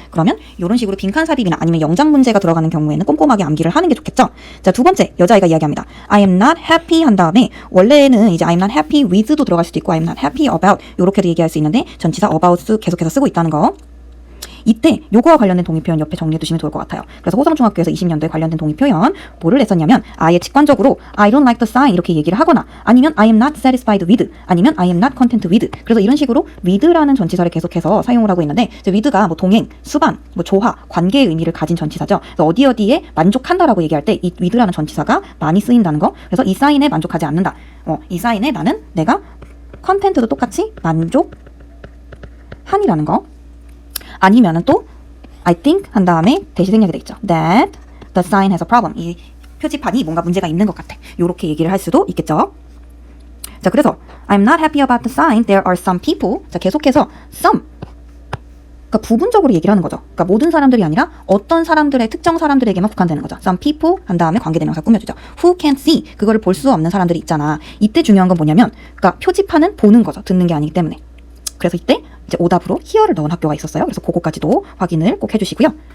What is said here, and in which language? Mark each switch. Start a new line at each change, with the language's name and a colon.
Korean: 그러면 이런 식으로 빈칸삽입이나 아니면 영장 문제가 들어가는 경우에는 꼼꼼하게 암기를 하는 게 좋겠죠. 자, 두 번째, 여자아이가 이야기합니다.
English: I am not happy
Korean: 한 다음에 원래는 이제
English: I am not happy with
Korean: 도 들어갈 수도 있고
English: I am not happy about
Korean: 이렇게도 얘기할 수 있는데 전치사 about 계속해서 쓰고 있다는 거. 이때 요거와 관련된 동의표현 옆에 정리해 두시면 좋을 것 같아요. 그래서 호성중학교에서 20년도에 관련된 동의표현 뭐를 냈었냐면 아예 직관적으로
English: I don't like the sign
Korean: 이렇게 얘기를 하거나 아니면
English: I am not satisfied with
Korean: 아니면
English: I am not content with.
Korean: 그래서 이런 식으로 with라는 전치사를 계속해서 사용을 하고 있는데 with가 뭐 동행, 수반, 뭐 조화, 관계의 의미를 가진 전치사죠. 그래서 어디에 만족한다라고 얘기할 때 이 with라는 전치사가 많이 쓰인다는 거. 그래서 이 사인에 만족하지 않는다. 이 사인에 나는 내가 content도 똑같이 만족한이라는 거. 아니면은 또 I think 한 다음에 대시 생략이 돼 있죠.
English: That the sign has a problem.
Korean: 이 표지판이 뭔가 문제가 있는 것 같아. 요렇게 얘기를 할 수도 있겠죠. 자, 그래서
English: I'm not happy about the sign. There are some people.
Korean: 자, 계속해서
English: some.
Korean: 그러니까 부분적으로 얘기를 하는 거죠. 그러니까 모든 사람들이 아니라 어떤 사람들의 특정 사람들에게만 국한되는 거죠. Some people 한 다음에 관계대명사 꾸며주죠.
English: Who can't see.
Korean: 그거를 볼 수 없는 사람들이 있잖아. 이때 중요한 건 뭐냐면 그러니까 표지판은 보는 거죠. 듣는 게 아니기 때문에. 그래서 이때 이제 오답으로 here를 넣은 학교가 있었어요. 그래서 그거까지도 확인을 꼭 해주시고요.